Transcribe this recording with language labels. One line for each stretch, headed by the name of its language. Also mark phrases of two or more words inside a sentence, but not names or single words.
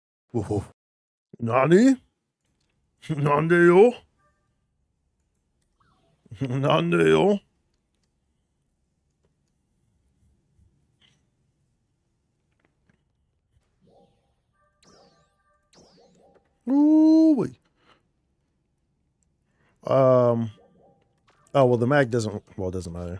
Japanese: Whoa. Nani? Nande yo? Nande yo? Ooh wee.
English: Oh well, the mag doesn't. Well, it doesn't matter.